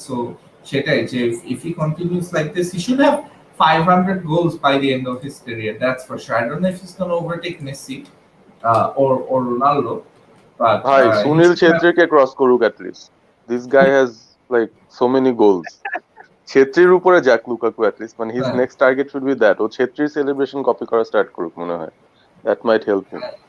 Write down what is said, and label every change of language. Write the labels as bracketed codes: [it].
[en] So [bn] সেটাই যে [en] if he continues like this he should have 500 goals by the end of his career, that's for sure. I don't know if he's going to overtake Messi or Ronaldo, but Sunil Chhetri [bn] ke cross koruk [en] at least. This guy has like so many goals. [bn] ছেত্রীর উপরে যাক Lukaku [en] at least, [bn] মানে his হ্যাঁ। [en] next target should be that. [bn] O ছেত্রীর celebration copy করা start করুক মনে হয়, [en] that might help him.